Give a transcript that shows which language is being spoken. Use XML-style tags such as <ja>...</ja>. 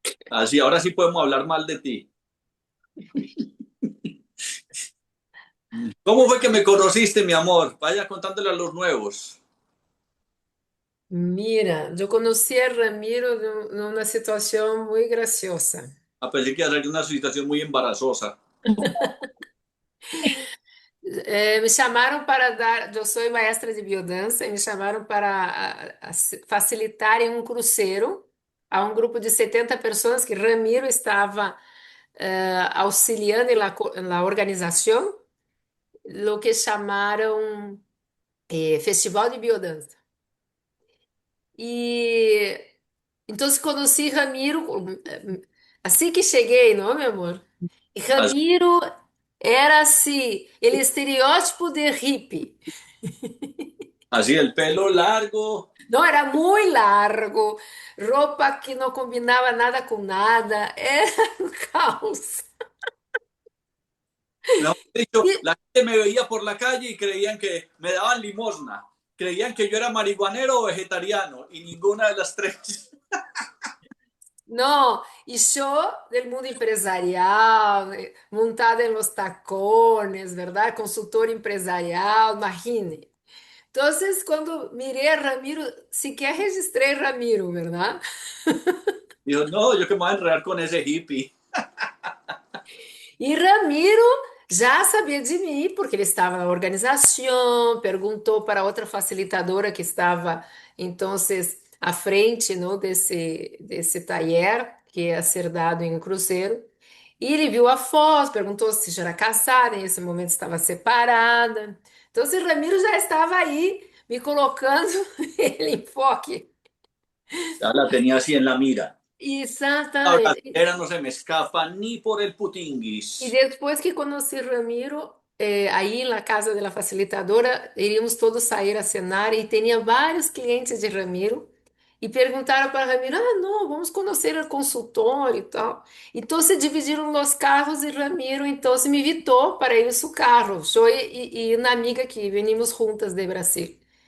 <es>así, ahora sí podemos hablar mal de ti. ¿Cómo fue que me conociste, mi amor? Vaya contándole a los nuevos.</es> <pt>Mira, eu conheci a Ramiro numa situação muito graciosa.</pt> <es>A pesar que hacer una situación muy embarazosa.</es> <pt>Me chamaram para dar. Eu sou maestra de biodança e me chamaram para facilitarem um cruzeiro a um grupo de 70 pessoas que Ramiro estava auxiliando na organização, o que chamaram Festival de Biodança. E então conheci Ramiro assim que cheguei, não, meu amor? E</pt> <es>Así,</es> <pt>Ramiro era assim, ele estereótipo de hippie.</pt> <es>así el pelo largo.</es> <pt>Não, era muito largo, roupa que não combinava nada com nada, era um caos.</pt> <es>Mejor dicho, E, la gente me veía por la calle y creían que me daban limosna. Creían que yo era marihuanero o vegetariano y ninguna de las tres.</es> <pt>não, e show do mundo empresarial, montada em</pt> <es>los tacones,</es> <pt>verdade? Consultor empresarial, imagine. Então, quando mirei a Ramiro, sequer registrei Ramiro, verdade?</pt> <es>Dijo, no, yo que me voy a enredar con ese hippie.</es> <pt>E Ramiro já sabia de mim, porque ele estava na organização, perguntou para outra facilitadora que estava, então, à frente, não, desse taller, que ia ser dado em um cruzeiro. E ele viu a foto, perguntou se já era casada, nesse momento estava separada. Então, se Ramiro já estava aí, me colocando ele em foque.</pt> <es>Ya la tenía así en la mira. La</es> <pt>Exatamente.</pt> <es>brasilera no se me escapa ni por el E putinguis.</es> <pt>depois que conheci Ramiro, aí na casa da facilitadora, iríamos todos sair a cenar e tinha vários clientes de Ramiro e perguntaram para Ramiro: ah, não, vamos conhecer o consultório e tal. Então se dividiram os carros e Ramiro então se me invitou para ir em seu carro, eu e uma amiga que venimos juntas de Brasil.</pt>